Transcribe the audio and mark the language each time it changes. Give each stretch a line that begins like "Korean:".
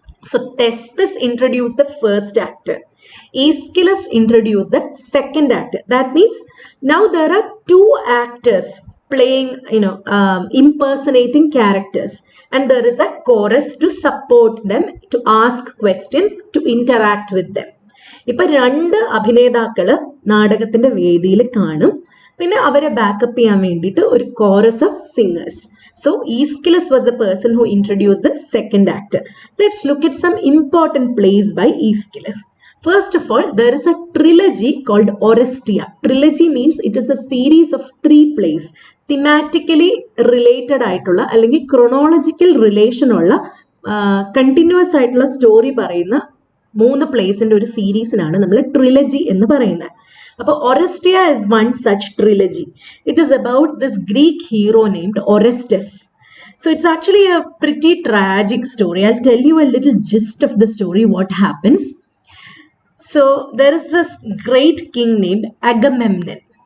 English: So Thespis introduced the first actor. Aeschylus introduced the second actor. That means now there are 2 actors playing, impersonating characters, and there is a chorus to support them, to ask questions, to interact with them.
Malayalam: ഇപ്പൊ 2 അഭിനേതാക്കള് നാടകത്തിന്റെ വേദിയിൽ കാണും, പിന്നെ അവരെ backup ചെയ്യാൻ വേണ്ടിയിട്ട് ഒരു chorus of singers.
English: So Aeschylus was the person who introduced the second actor. Let's look at some important plays by Aeschylus. First of all, there is a trilogy called Orestia. Trilogy means it is a series of 3 plays. Thematically related
Malayalam: ആയിട്ടുള്ള അല്ലെങ്കിൽ chronological relation ഉള്ള continuous ആയിട്ടുള്ള story പറയുന്ന 3 പ്ലേസിന്റെ ഒരു സീരീസിനാണ് നമ്മൾ trilogy എന്ന് പറയുന്നത്.
English: അപ്പോൾ Orestia is one such trilogy. It is about this Greek hero named Orestes. So it's actually a pretty tragic story. I'll tell you a little gist of the story, what happens. So there is this great king named Agamemnon.